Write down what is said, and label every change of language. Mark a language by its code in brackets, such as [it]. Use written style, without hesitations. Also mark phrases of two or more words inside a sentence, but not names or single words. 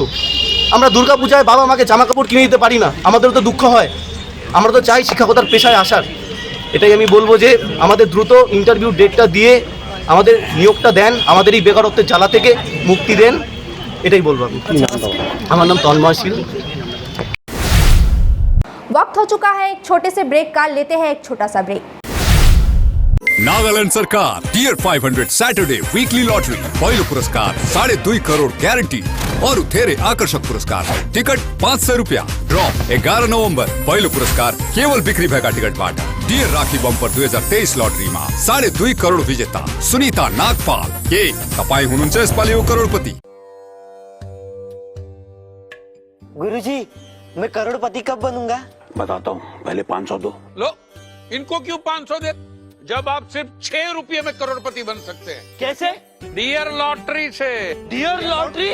[bn] আমরা দুর্গাপূজায় বাবা মাকে জামা কাপড় কিনে দিতে পারি না, আমাদেরও তো দুঃখ হয়। আমরা তো চাই শিক্ষকতার পেশায় আসার। এটাই আমি বলবো যে আমাদের দ্রুত ইন্টারভিউ ডেটটা দিয়ে আমাদের নিয়োগটা দেন, আমাদের এই বেকারত্বের জ্বালা থেকে মুক্তি দেন, এটাই বলবো আমি। আমার নাম তন্ময় শীল। [hi] वक्त हो चुका है एक छोटे से ब्रेक का, लेते हैं एक छोटा सा ब्रेक। [ne] नागालैंड सरकार टियर 500 [en] Saturday weekly lottery [ne] पहिलो पुरस्कार 2.5 करोड़ ग्यारंटी और थेरे आकर्षक पुरस्कार टिकट 500 रुपया ड्रॉ 11 नवंबर पहिलो पुरस्कार केवल बिक्री भएका टिकट बाट डियर राखी बम्पर 2023 लॉटरी में 2.5 करोड़ विजेता सुनीता नागपाल के तपाई हुनुहुन्छ यसपालिको करोड़पति। [hi] गुरुजी मैं करोड़पति कब बनूंगा? बताता हूँ, पहले 500 दो। लो, इनको क्यों 500 दे, जब आप सिर्फ 6 रुपये में करोड़पति बन सकते हैं। कैसे? डियर लॉटरी से। डियर लॉटरी